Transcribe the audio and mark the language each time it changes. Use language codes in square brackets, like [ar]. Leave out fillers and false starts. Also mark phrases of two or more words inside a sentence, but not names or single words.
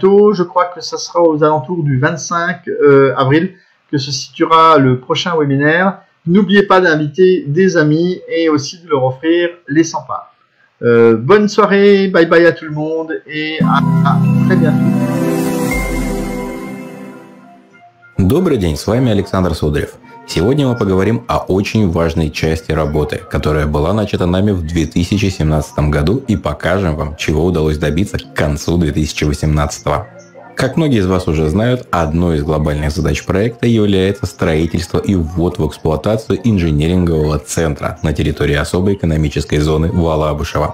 [fr] Je crois que ça sera aux alentours du 25 avril que se situera le prochain webinaire. N'oubliez pas d'inviter des amis et aussi de leur offrir les 100 parts. Bonne soirée, [en] bye bye [fr] à tout le monde et à très bientôt. [ru] Добрый день, с вами Александр Сударев. Сегодня мы поговорим о очень важной части работы, которая была начата нами в 2017 году, и покажем вам, чего удалось добиться к концу 2018. Как многие из вас уже знают, одной из глобальных задач проекта является строительство и ввод в эксплуатацию инженерингового центра на территории особой экономической зоны Валабышева.